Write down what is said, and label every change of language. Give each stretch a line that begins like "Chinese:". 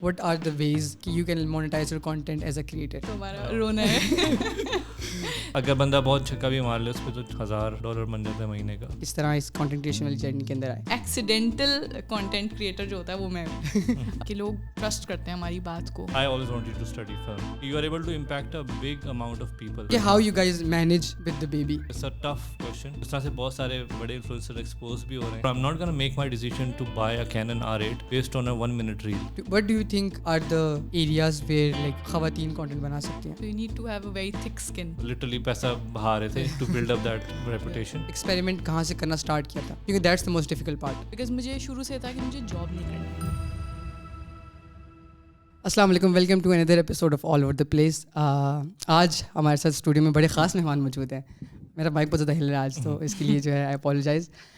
English: what are the ways کہ you can monetize your content as a creator?
Urdu: تو ہمارا رونا ہے. اگر بندہ بہت چھکا بھی مار لے اس پہ تو $1000 بن جاتا ہے مہینے کا. کس طرح اس content creation والی جرنی کے اندر آئے؟ ایکسیڈنٹل کانٹینٹ کریٹر جو ہوتا ہے وہ میں ہوں کہ لوگ ٹرسٹ کرتے ہیں ہماری بات کو.
English: I always wanted to study film. You are able to impact a big amount of people. کہ how you guys manage with the baby? It's a tough question.
Urdu: اس طرح سے بہت سارے بڑے انفلوئنسر ایکسپوز بھی ہو رہے ہیں.
English: I'm not gonna make my decision to buy a Canon R8 based on a 1-minute reel. What do you think are the areas where like
Urdu: خواتین content بنا سکتی ہیں؟
English: So you need to have a very thick skin. Literally
Urdu: پیسہ بہا رہے تھے
English: to build up that reputation.
Urdu: Experiment کہاں سے کرنا اسٹارٹ کیا تھا؟ کیونکہ
English: That's the most difficult part.
Urdu: Because مجھے شروع سے تھا کہ مجھے جاب نہیں کرنی.
English: السلام علیکم، welcome to another episode of all over the place.
Urdu: آج ہمارے ساتھ اسٹوڈیو میں بڑے خاص مہمان موجود ہیں. میرا مائک بہت زیادہ ہل رہا ہے آج، تو اس کے لیے جو ہے
English: I apologise.